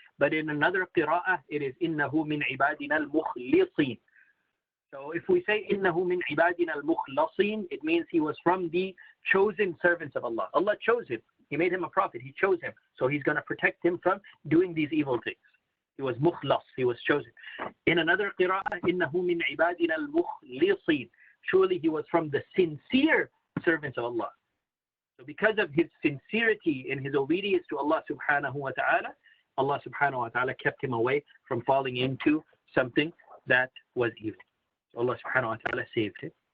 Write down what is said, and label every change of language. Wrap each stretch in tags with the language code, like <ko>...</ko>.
<en>But in another qira'ah, it is</en> <ar>إِنَّهُ مِنْ عِبَادِنَا الْمُخْلِصِينَ.</ar> <en>So if we say</en> <ar>إِنَّهُ مِنْ عِبَادِنَا الْمُخْلَصِينَ,</ar> <en>it means he was from the chosen servants of Allah. Allah chose him. He made him a prophet. He chose him. So he's going to protect him from doing these evil things. He was mukhlas. He was chosen. In another qira'ah,</en> <ar>إِنَّهُ مِنْ عِبَادِنَا الْمُخْلِصِينَ.</ar> <en>Surely he was from the sincere servants of Allah. So because of his sincerity in his obedience to Allah subhanahu wa ta'ala, Allah subhanahu wa ta'ala kept him away from falling into something that was evil. So Allah subhanahu wa ta'ala saved him.</en>